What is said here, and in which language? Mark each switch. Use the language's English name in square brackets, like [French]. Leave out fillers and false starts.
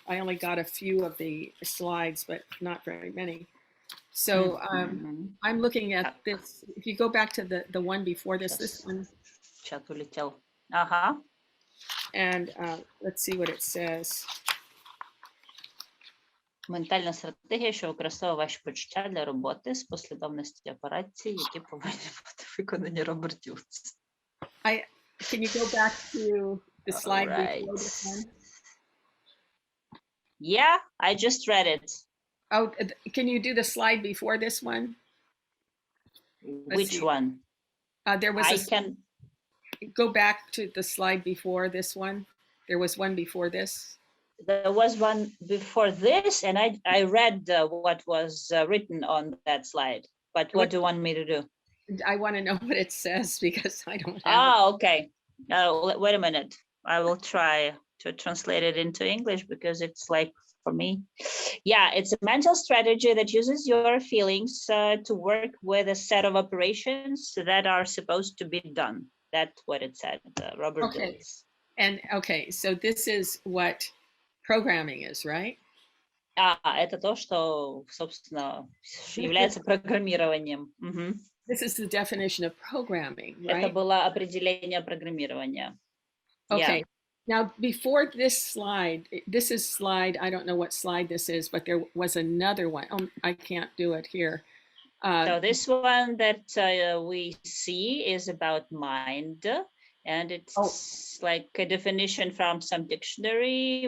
[English] I only got a few of the slides, but not very many. So I'm looking at this. If you go back to the one before this one. [Russian] Чат улетел. Ага. [English] And let's see what it says. [Ukrainian] Ментальна стратегія, що використовує ваші почуття для роботи з послідовності операцій, які повинні бути виконані роботів. [English] Can you go back to the slide before this one? Yeah, I just read it. Oh, can you do the slide before this one? Which one? There was I can go back to the slide before this one. There was one before this. There was one before this, and I read what was written on that slide. But what do you want me to do? I want to know what it says because I don't have it. Okay. Wait a minute. I will try to translate it into English because it's like for me. Yeah, it's a mental strategy that uses your feelings to work with a set of operations that are supposed to be done. That's what it said, Robert Dills. And okay, so this is what programming is, right? [Russian] Это то, что, собственно, является программированием. [English] This is the definition of programming, right? [Russian] Это было определение программирования. [English] Okay. Yeah. Now, before this slide, this is slide, I don't know what slide this is, but there was another one. Oh, I can't do it here. So this one that we see is about mind, and Oh, it's like a definition from some dictionary.